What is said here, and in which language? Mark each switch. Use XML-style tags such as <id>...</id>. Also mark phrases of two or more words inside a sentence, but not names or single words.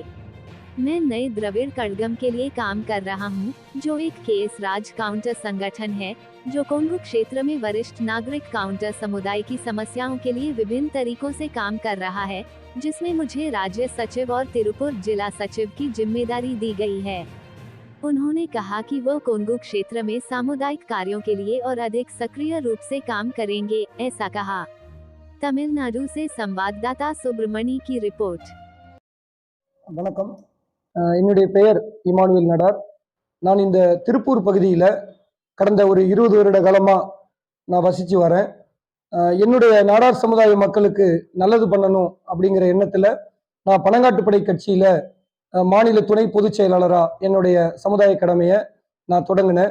<hi>मैं नए द्रविड़ कड़गम के लिए काम कर रहा हूं, जो एक केएस राज काउंटर संगठन है, जो कोंगू क्षेत्र में वरिष्ठ नागरिक काउंटर समुदाय की समस्याओं के लिए विभिन्न तरीकों से काम कर रहा है, जिसमें मुझे राज्य सचिव और तिरुपुर जिला सचिव की जिम्मेदारी दी गई है। उन्होंने कहा कि वो कोंगू क्षेत्र में सामुदायिक कार्यों के लिए और अधिक सक्रिय रूप से काम करेंगे, ऐसा कहा। तमिलनाडु से संवाददाता सुब्रमणी की रिपोर्ट।</hi> <ta>வணக்கம். என்னுடைய பெயர் இமானுவேல் நடார். நான் இந்த திருப்பூர் பகுதியில் கடந்த ஒரு 20 வருட காலமாக நான் வசித்து வரேன். என்னுடைய நாடார் சமுதாய மக்களுக்கு நல்லது பண்ணணும் அப்படிங்கிற எண்ணத்தில் நான் பனங்காட்டுப்படை கட்சியில் மாநில துணை பொதுச் செயலாளராக என்னுடைய சமுதாய கடமையை நான் தொடங்கினேன்.</ta>